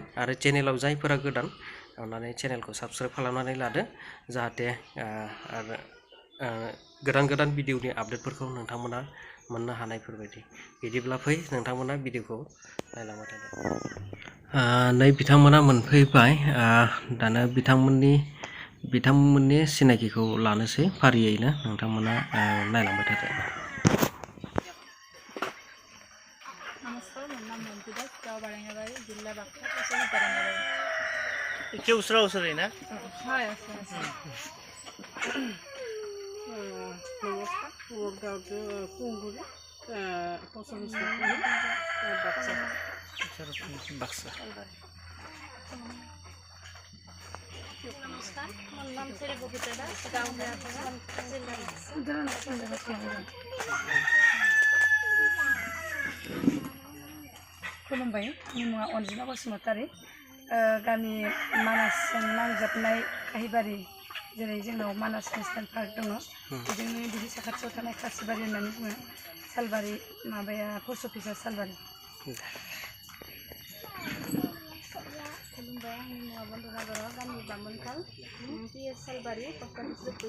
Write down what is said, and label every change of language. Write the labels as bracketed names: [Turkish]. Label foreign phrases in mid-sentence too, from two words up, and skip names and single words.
[Bodo] आरो चेनेलाव जायफोरा गोदान अननानै चेनेलखौ साबस्क्राइब खालामनानै लादो जाहाथे आरो गोदान भिडिअनि आपडेटफोरखौ नोंथांमोना मोननो हानायफोरबायदि बिदिब्ला फै नोंथांमोना भिडिअखौ नायलांबाय थादो नै बिथांमोना मोनफैबाय दानो बिथांमोननि सिनायथिखौ लानोसै फारियैनो नोंथांमोना नायलांबाय थादो [Hindi] नमस्कार मेरा नाम मंजू दास गाँव बारंगाबाड़ी जिला बाक्सा तहसील बारंगाबाड़ी इतने उसरा उसरे ना हाँ [Assamese] নমস্কাৰ মোৰ গাঁৱটো কুংগুৰি बक्सा [Hindi] नमस्कार मेरा नाम श्री बबीता दास गाँव खुलुमबाय [Bodo] आंनि मुङा अनजिमा बसुमतारी गामि मानासजों नांजाबनाय काहिबारि जेरै जोंनाव मानास नेसनेल पार्क दङ बेजोंनो बिदि साखाथियाव थानाय खासिबारि होननानै बुङो सालबारि माबाया [English] post office [Bodo] सालबारि खुलुमबाय आंनि मुङा बन्दना बर' गामि बामोनखाल पिएस सालबारि [English] post office